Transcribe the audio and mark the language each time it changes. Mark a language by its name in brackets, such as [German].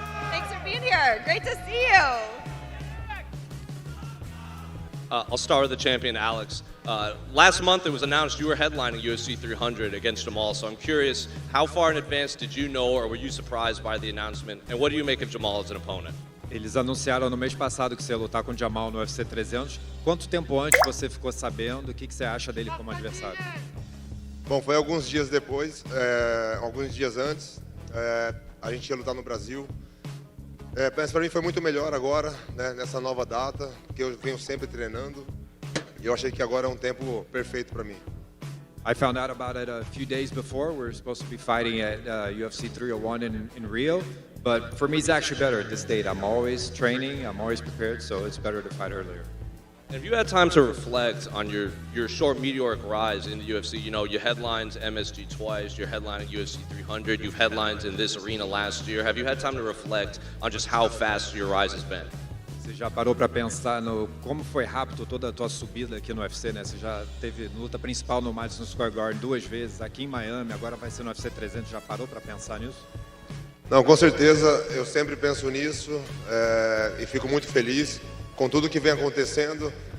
[English] Thanks for being here. Great to see you. I'll start with the champion, Alex. Last month it was announced you were headlining UFC 300 against Jamal, so I'm curious, how far in advance did you know, or were you surprised by the announcement, and what do you make of Jamal as an opponent? [Portuguese] Eles anunciaram no mês passado que você ia lutar com o Jamal no UFC 300. Quanto tempo antes você ficou sabendo? O que você acha dele como adversário? Bom, foi alguns dias depois, alguns dias antes, a gente ia lutar no Brasil. Mas para mim foi muito melhor agora, né, nessa nova data, porque eu venho sempre treinando. E eu achei que agora é um tempo perfeito para mim. [English] I found out about it a few days before. We're supposed to be fighting at UFC 301 in Rio. But for me, it's actually better at this date. I'm always training, I'm always prepared, so it's better to fight earlier. Have you had time to reflect on your short meteoric rise in the UFC? You know, you headlined MSG twice, you're headlining UFC 300, you've headlined in this arena last year. Have you had time to reflect on just how fast your rise has been? [Portuguese] Você já parou para pensar no como foi rápido toda a tua subida aqui no UFC, né? Você já teve luta principal no Madison Square Garden 2 vezes, aqui em Miami, agora vai ser no UFC 300. Já parou para pensar nisso? Não, com certeza, eu sempre penso nisso e fico muito feliz com tudo que vem acontecendo.